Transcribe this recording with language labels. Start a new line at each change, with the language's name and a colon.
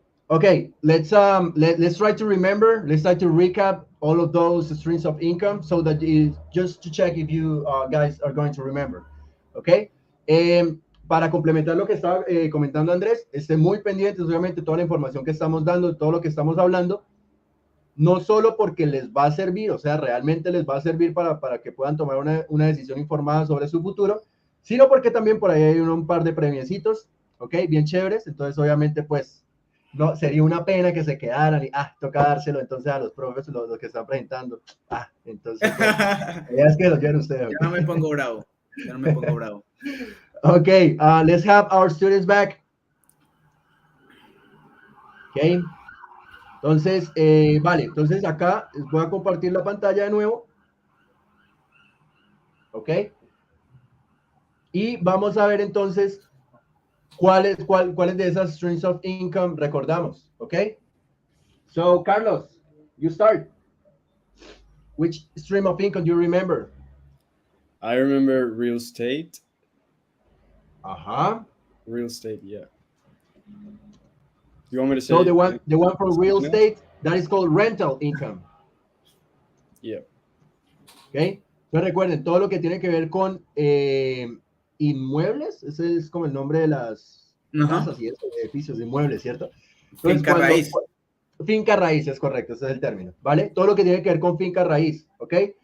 English: Okay, let's try to remember. Let's try to recap all of those streams of income so that just to check if you guys are going to remember. Okay.
Spanish: Para complementar lo que estaba comentando Andrés, estén muy pendientes, obviamente, toda la información que estamos dando, todo lo que estamos hablando, no solo porque les va a servir, o sea, realmente les va a servir para que puedan tomar una decisión informada sobre su futuro, sino porque también por ahí hay un par de premiecitos, ¿ok? Bien chéveres, entonces obviamente pues no, sería una pena que se quedaran y, toca dárselo entonces a los profes, los que están presentando, entonces, ya es que lo lleven ustedes. Ya no me pongo bravo,
English: Okay, let's have our students back. Okay.
Spanish: Entonces, vale, entonces acá voy a compartir la pantalla de nuevo. Ok. Y vamos a ver entonces cuáles de esas
English: streams of income
Spanish: recordamos. Ok.
English: So, Carlos, you start. Which stream of income do you remember? I remember real estate. Real estate, yeah. You want me to say? So the one for real estate, that is called rental income. Yeah. ¿Ok?
Spanish: Entonces recuerden, todo lo que tiene que ver con inmuebles, ese es como el nombre de las casas y eso, edificios, inmuebles, ¿cierto? Entonces, Finca raíz. Finca raíz es correcto, ese es el término, ¿vale? Todo lo que tiene que ver con finca raíz, ¿ok?